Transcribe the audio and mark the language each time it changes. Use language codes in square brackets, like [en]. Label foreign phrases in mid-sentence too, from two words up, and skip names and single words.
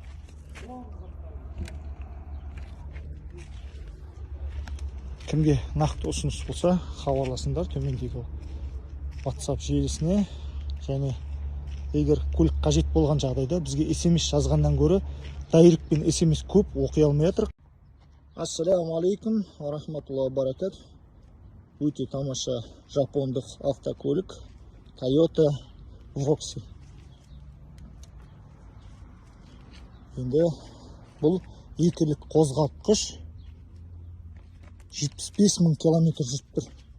[kk] Кімге нақты ұсыныс болса, хабарласыңдар төмендегі WhatsApp желісіне. Және егер көлік қажет болған жағдайда бізге SMS жазғаннан көрі дайректпен SMS көп оқи алмай жатыр. [ar] السلام عليكم ورحمة الله وبركاته. [kk] өте тамаша жапондық автокөлік Toyota Voxy. Енді бұл екілік қозғалтқыш 75.000 километр жүріп тұр.